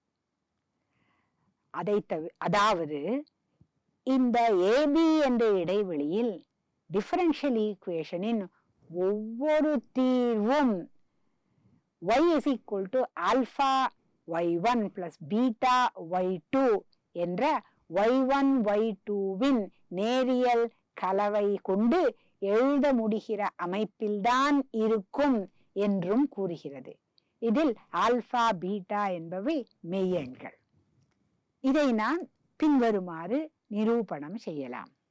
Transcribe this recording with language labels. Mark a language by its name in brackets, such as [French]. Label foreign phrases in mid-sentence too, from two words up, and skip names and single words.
[Tamil] அதாவது இந்த AB என்ற இடைவெளியில் [English] differential equation [Tamil] ஒவ்வொரு தீர்வும் [English] y is equal to alpha y1 plus beta y2 [Tamil] என்ற y1 y2வின் நேரியல் கலவை கொண்டு எழுத முடிகிற அமைப்பில்தான் இருக்கும் என்றும் கூறுகிறது. இதில் [English] alpha beta [Tamil] என்பவை மெய்யெண்கள். இதை நான் பின்வருமாறு நிரூபணம் செய்யலாம்.